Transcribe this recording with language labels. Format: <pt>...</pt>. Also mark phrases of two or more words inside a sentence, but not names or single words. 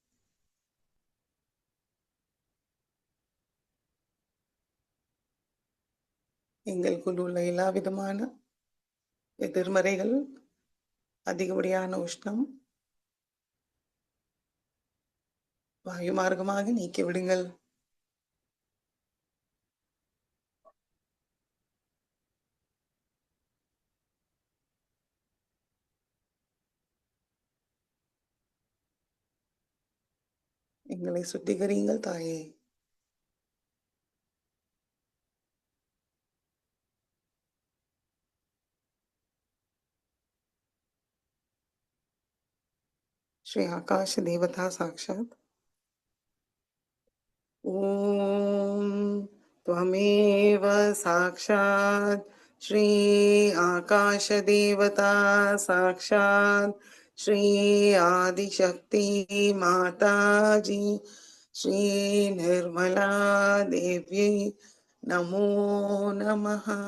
<ta>எங்களுக்குள் உள்ள எல்லா விதமான எதிர்மறைகள், அதிகப்படியான உஷ்ணம் வாயு மார்க்கமாக நீக்கி விடுங்கள். எங்களை சுத்திகரியுங்கள் தாயே.</ta> <sa>श्री आकाश देवता साक्षात ओम त्वमेव साक्षात् श्री आकाश देवता साक्षात् श्री आदिशक्ति माताजी श्री निर्मला देव्यै नमो नमः।</sa>